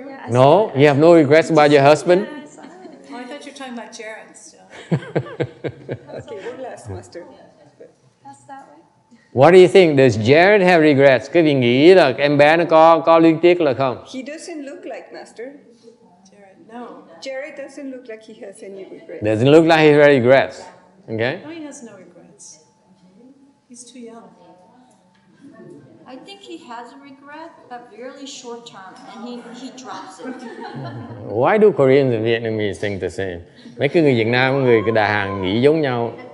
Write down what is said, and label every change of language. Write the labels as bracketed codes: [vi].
[en] No, you have no regrets about your husband? Oh, I thought you were talking about Jared still. Okay, we're last, Master. That's that way. What do you think? Does Jared have regrets? [vi] Cái vị nghĩ là em bé nó có luyến tiếc là không? [en] He doesn't look like Master. Jared, no. Jared doesn't look like he has any regrets. Doesn't look like he has regrets. Okay? No, he has no regrets. He's too young. I think he has a regret, but really short term, and he drops it. Why do Koreans and Vietnamese think the same? [vi] Mấy cái người Việt Nam với người Đà Hàn nghĩ giống nhau.